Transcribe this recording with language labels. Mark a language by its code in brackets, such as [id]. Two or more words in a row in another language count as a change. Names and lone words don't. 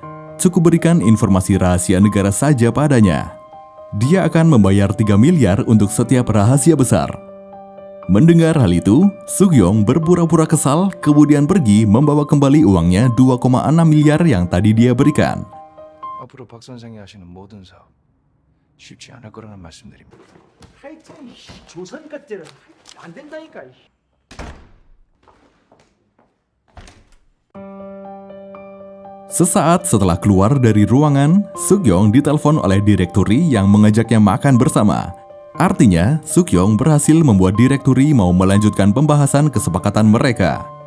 [id] Cukup berikan informasi rahasia negara saja padanya. Dia akan membayar 3 miliar untuk setiap rahasia besar. Mendengar hal itu, Sukyong berpura-pura kesal, kemudian pergi membawa kembali uangnya 2,6 miliar yang tadi dia berikan. [ko] 앞으로 박 선생이 하시는 모든 사업 쉽지 않을 거라는 말씀드립니다. 하여튼 조선 것들은 안 된다니까. [id] Sesaat setelah keluar dari ruangan, Sukyong ditelepon oleh direktori yang mengajaknya makan bersama. Artinya, Sukyong berhasil membuat direktori mau melanjutkan pembahasan kesepakatan mereka.